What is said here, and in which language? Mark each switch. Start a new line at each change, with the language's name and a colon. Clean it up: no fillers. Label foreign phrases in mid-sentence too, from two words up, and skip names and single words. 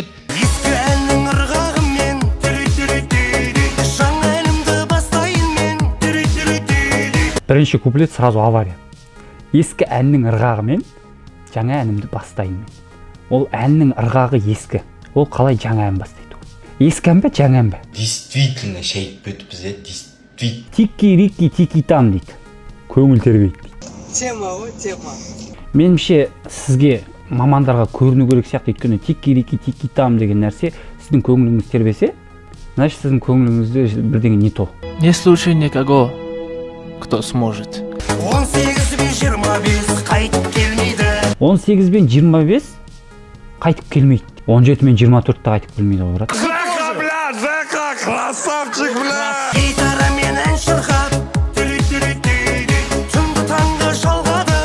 Kazakh: Ескі әннің ырғағымен жаңа әлемді бастайын мен. Бірінші куплет сразу авария. Ескі әннің ырғағымен жаңа әнімді бастайын мен. Ол әннің ырғағы ескі. Ол қалай жаңа ән бастайды? Ескі ән бе, жаңа ән бе? Действительно шайып бөтіпіз,
Russian: действительно.
Kazakh: Тики-рики тики-там дейді. Көңіл тербейді дейді. Тема ғой, тема. Меніңше сізге мамандарға көріну керек сияқты, өйткені тики-рики тики-там деген нәрсе сіздің көңіліңіз тербесе, значит сіздің көңіліңізде бірдеңе
Russian: не то. Не слушай никого, кто сможет.
Kazakh: 18 бен 25 қайтып келмейді. 18 бен 25 қайтып келмейді. 17 мен 24 та қайтып келмейді ғой, брат.
Russian: Жака, красавчик, бля.
Kazakh: Гитарамен ән шырқап, түнді таңға жалғады.